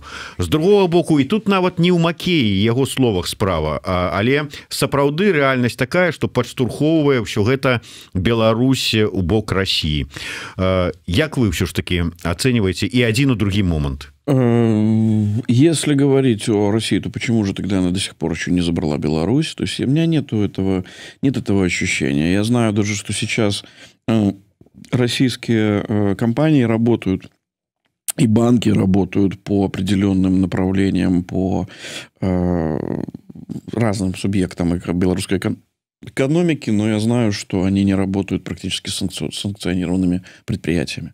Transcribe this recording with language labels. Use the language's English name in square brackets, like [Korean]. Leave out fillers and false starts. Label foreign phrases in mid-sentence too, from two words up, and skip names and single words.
[Belarusian] З другого боку, і тут нават не ў Макеі яго словах справа, але сапраўды рэальнасць такая, што падштурхоўвае ўсё гэта Беларусь у бок России. Як вы ўсё ж таки ацэньваеце і адзін і другі момант? [Russian] Если говорить о России, то почему же тогда она до сих пор еще не забрала Беларусь? То есть у меня нет этого ощущения. Я знаю даже, что сейчас российские компании работают, и банки работают по определенным направлениям, по разным субъектам белорусской экономики, но я знаю, что они не работают практически с санкционированными предприятиями.